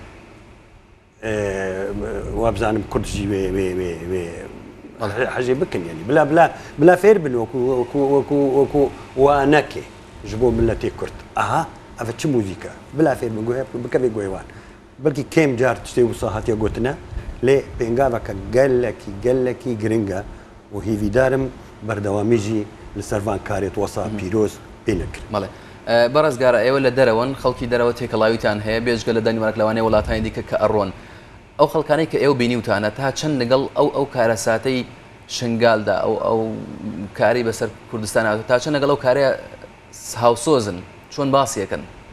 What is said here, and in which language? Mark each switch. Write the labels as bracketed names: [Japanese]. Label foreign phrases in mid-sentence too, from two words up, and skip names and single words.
[Kurdish] wa bizanim kurd jî wê hecê bikin yani bila fêr bin wekû wanekê ji bo milletê Kurd aha ev çi muzîka bila fêr bin bikevê goyê wan belkî kêm car tiştê wisa hatiye gotine lê pêngaveke gelekî giring e û hêvîdarim berdewamî jî li ser van karê wesa pîroz pê nekirin [Central Kurdish] بەڕێزگارە ئێوە لە دەرەوەن خەڵکی دەرەوە تێکەڵاویتان هەیە بێژگە لە دەنیمارک لەوانەیە وڵاتانی دیکە کە ئەڕۆن ئەو خەڵکانەی کە ئێوە بینیوتانە تا چەند لەگەڵ ئەو کارەساتەی شنگالدا ئەو کاری بەسەر کوردستان تا چەند لەگەڵ ئەو کارەیە هاوسۆزن چۆن باسیەکەن